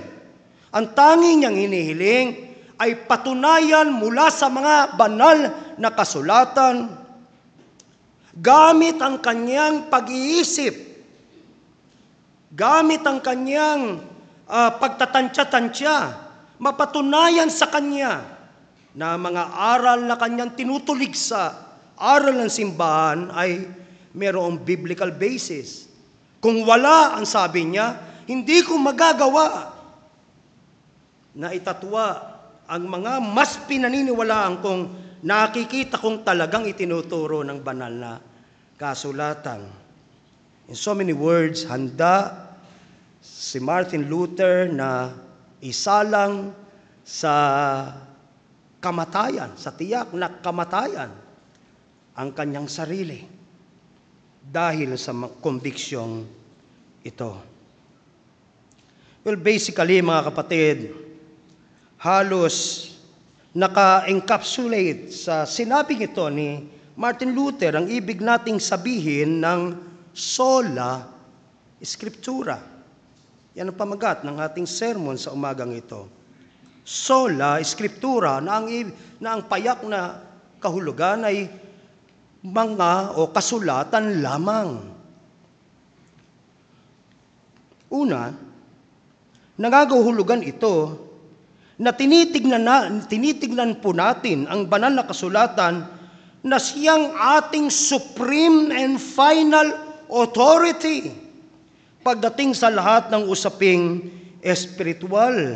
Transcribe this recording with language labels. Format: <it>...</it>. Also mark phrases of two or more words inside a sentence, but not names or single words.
<tl>Ang tanging niyang hinihiling ay patunayan mula sa mga banal na kasulatan gamit ang kanyang pag-iisip, gamit ang kanyang pagtatansya-tansya, mapatunayan sa Kanya na mga aral na Kanyang tinutulig sa aral ng simbahan ay mayroong</tl> <en>biblical basis.</en> <tl>Kung wala, ang sabi niya, hindi ko magagawa na itatwa ang mga mas pinaniniwalaan kong nakikita kong talagang itinuturo ng banal na kasulatan.</tl> <en>In so many words,</en> <tl>handa si Martin Luther na isalang sa kamatayan, sa tiyak na kamatayan, ang kanyang sarili dahil sa konbiksyong ito.</tl> <en>Well, basically,</en> <tl>mga kapatid, halos naka-encapsulate sa sinabing ito ni Martin Luther ang ibig nating sabihin ng</tl> <la>sola scriptura.</la> <tl>Yan ang pamagat ng ating sermon sa umagang ito.</tl> <la>Sola scriptura</la> <tl>na ang payak na kahulugan ay mga o kasulatan lamang. Una, nangangahulugan ito na tinitignan po natin ang banal na kasulatan na siyang ating</tl> <en>supreme and final authority</en> <tl>pagdating sa lahat ng usaping espiritual.</tl>